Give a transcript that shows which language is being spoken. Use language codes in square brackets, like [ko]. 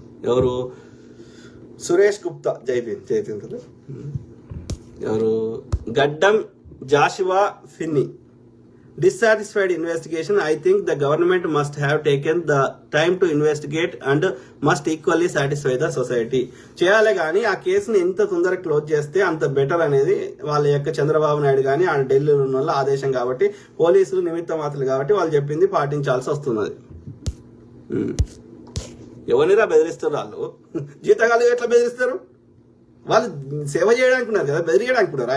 [te] ఎవరు సురేష్ గుప్తా, జై భీమ్, జై భీమ్ బ్రదర్. [en] ఎవరు Gaddam Joshua Finny, dissatisfied investigation. I think the government must have taken the time to investigate and must equally satisfy the society. [te] చేయాలి కానీ ఆ కేసుని ఎంత తొందరగా క్లోజ్ చేస్తే అంత బెటర్ అనేది వాళ్ళ యొక్క చంద్రబాబు నాయుడు కానీ ఆ ఢిల్లీలో ఉన్న వాళ్ళ ఆదేశం. కాబట్టి పోలీసులు నిమిత్త మాత్రలు కాబట్టి వాళ్ళు చెప్పింది పాటించాల్సి వస్తున్నది. ఎవరినిరా బెదిరిస్తారు వాళ్ళు? జీతగాళ్ళు ఎట్లా బెదిరిస్తారు? వాళ్ళు సేవ చేయడానికి ఉన్నారు కదా, బెదిరియడానికి ఉన్నారు.